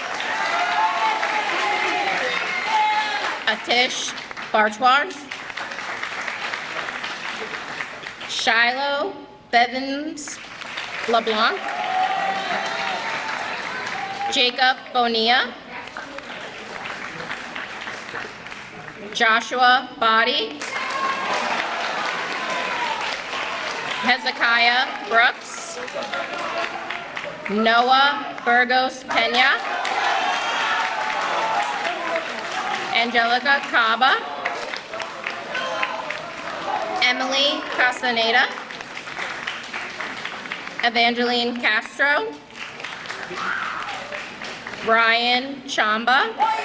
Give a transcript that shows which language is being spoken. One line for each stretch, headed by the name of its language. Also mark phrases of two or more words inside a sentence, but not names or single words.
English: Atish Barchwar. Shiloh Bevins LeBlanc. Jacob Bonilla. Joshua Body. Hezekiah Brooks. Noah Burgos Pena. Angelica Caba. Emily Castaneda. Evangeline Castro. Brian Chamba.